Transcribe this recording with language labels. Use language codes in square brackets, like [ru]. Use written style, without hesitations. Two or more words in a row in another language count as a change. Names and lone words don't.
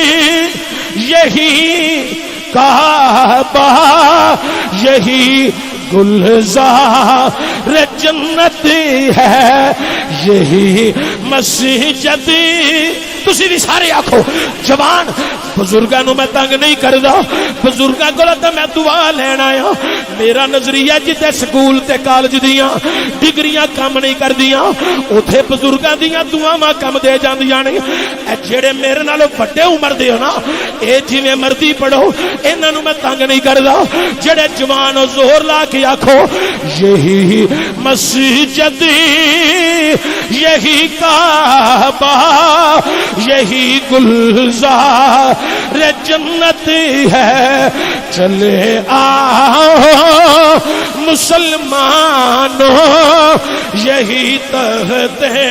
[ur] یہی کعبہ یہی گلزار جنت ہے یہی مسجد [pa] تسی بھی سارے آکھو جوان بزرگاں نو میں تنگ نہیں کردا بزرگاں کولوں تے میں دعا لینا آیا میرا نظریہ جتے سکول تے کالج دیاں ڈگریاں کم نہیں کردیاں اوتھے بزرگاں دیاں دعاواں کم دے جاندیاں نے اے جڑے میرے نالوں بڑے عمر دے ہو نا اے جویں مرضی پڑھو انہاں نو میں تنگ نہیں کردا جڑے جوان او زور لا کے آکھو [ur] یہی مسجد یہی کعبہ یہی گلزار جنت ہے چلے آؤ مسلمانوں یہی تحت